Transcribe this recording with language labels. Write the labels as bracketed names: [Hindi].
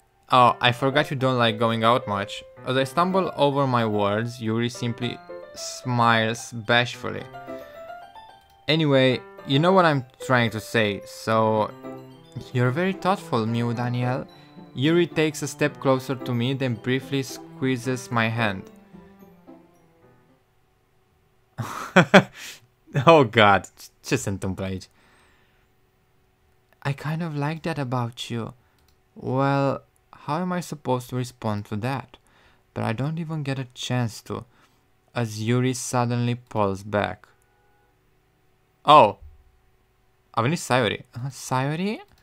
[English] Oh, I forgot you don't like going out much. As I stumble over my words, Yuri simply smiles bashfully. Anyway, you know what I'm trying to say, so... You're very thoughtful, Mew Danielle. Yuri takes a step closer to me, then briefly squeezes my hand. Oh god, [Romanian] ce se întâmplă aici? [English] I kind of like that about you. Well, how am I supposed to respond to that? But I don't even get a chance to, as Yuri suddenly pulls back. [Romanian] Oh! A venit Sayori. Sayori?